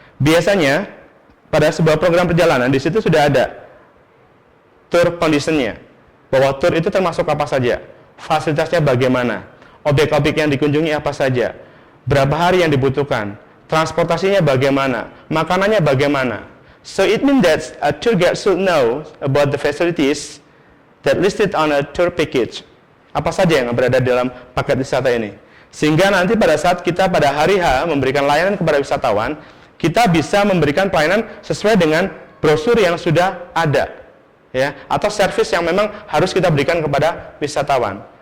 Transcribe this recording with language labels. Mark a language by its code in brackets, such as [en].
[id] Biasanya pada sebuah program perjalanan, di situ sudah ada tour condition-nya, bahwa tour itu termasuk apa saja, fasilitasnya bagaimana, objek-objek yang dikunjungi apa saja, berapa hari yang dibutuhkan, transportasinya bagaimana, makanannya bagaimana. [en] So it means that a tour guide should know about the facilities that listed on a tour package. [id] Apa saja yang berada dalam paket wisata ini. Sehingga nanti pada saat kita pada hari H memberikan layanan kepada wisatawan, kita bisa memberikan pelayanan sesuai dengan brosur yang sudah ada, ya, atau servis yang memang harus kita berikan kepada wisatawan.